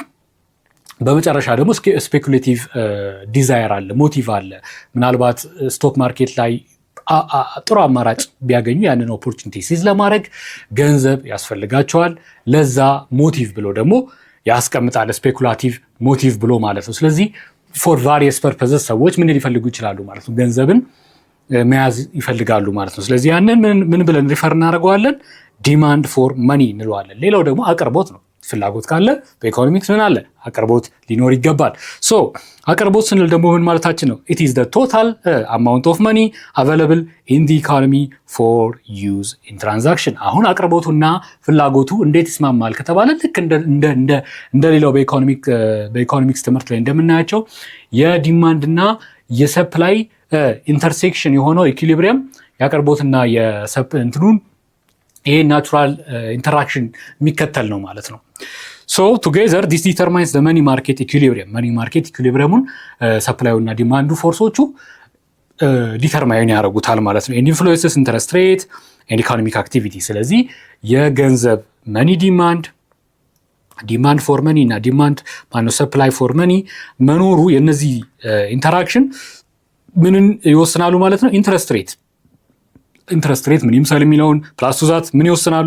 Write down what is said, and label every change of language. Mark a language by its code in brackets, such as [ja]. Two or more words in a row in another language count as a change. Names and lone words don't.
[am] በመጨረሻ ደግሞ [en] speculative desire [am] አለ፣ ሞቲቭ አለ። ምናልባት [en] stock market [am] ላይ ጥሩ አማራጭ ቢያገኙ ያንን [en] opportunity seize [am] ለማድረግ ገንዘብ ያስፈልጋቸዋል። ለዛ ሞቲቭ ብሎ ደግሞ ያስቀምጣል፣ [en] speculative motive [am] ብሎ ማለት ነው። ስለዚህ [en] for various purposes [am] ሰዎች ምን ሊፈልጉ ይችላሉ ማለት ነው? ገንዘብን መያዝ ይፈልጋሉ ማለት ነው። ስለዚህ ያንን ምን ብለን ሪፈር እናደርገዋለን? [en] demand for money [am] እንለዋለን። ሌላው ደግሞ አቅርቦት ነው። ፍላጎት ካለ በኢኮኖሚክስ ምን አለ? አቅርቦት ሊኖር ይገባል። አቅርቦት ስንል ደግሞ ምን ማለታችን ነው? [en] it is the total amount of money available in the economy for use in [am] transaction። አሁን አቅርቦቱና ፍላጎቱ እንዴት ይስማማል ከተባለ ልክ እንደ ሌላው በኢኮኖሚክስ ትምህርት ላይ እንደምናያቸው የዲማንድና የሰፕላይ ኢንተርሴክሽን የሆነው ኢኩሊብሪየም የአቅርቦትና የሰፕንትኑን ይሄ ናቹራል ኢንተራክሽን የሚከተል ነው ማለት ነው። [en] together this determines the money market equilibrium። money market equilibriumን [am] ሰፕላዩ እና ዲማንዱ ፎርሶቹ ዲተርማይን ያደርጉታል ማለት ነው። [en] and influences interest rate and economic activity። [am] ስለዚህ የገንዘብ [en] money demand for money [am] እና [en] demand supply for money [am] መኖሩ የነዚህ ኢንተራክሽን ምንን ይወስናሉ ማለት ነው? [en] interest rate [am] ምን ይመስላል የሚለውን [en] plus to that [am] ምን ይወስናሉ?